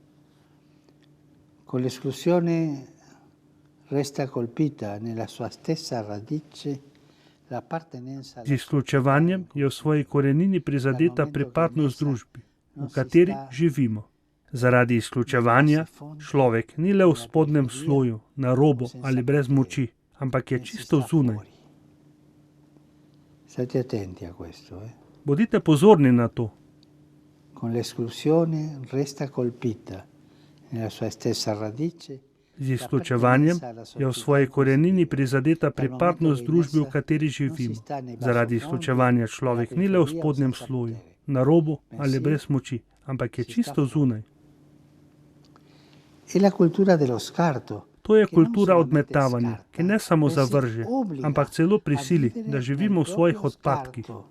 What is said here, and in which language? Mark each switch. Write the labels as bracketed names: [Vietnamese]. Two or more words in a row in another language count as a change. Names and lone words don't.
[Slovenian] Z izključevanjem je v svoji korenini prizadeta pripadnost družbi, v kateri živimo. Zaradi izključevanja človek ni le v spodnjem sloju, na robu ali brez moči, ampak je čisto zunaj. [Italian] State attenti a questo. [Slovenian] Bodite pozorni na to. [Italian] Con l'esclusione resta colpita nella sua stessa radice. [Slovenian] Z izključevanjem je v svoji korenini prizadeta pripadnost družbi, v kateri živimo. Zaradi izključevanja človek ni le v spodnjem sloju, na robu ali brez moči, ampak je čisto zunaj. To je kultura odmetavanja, ki ne samo zavrže, ampak celo prisili, da živimo v svojih odpadkih.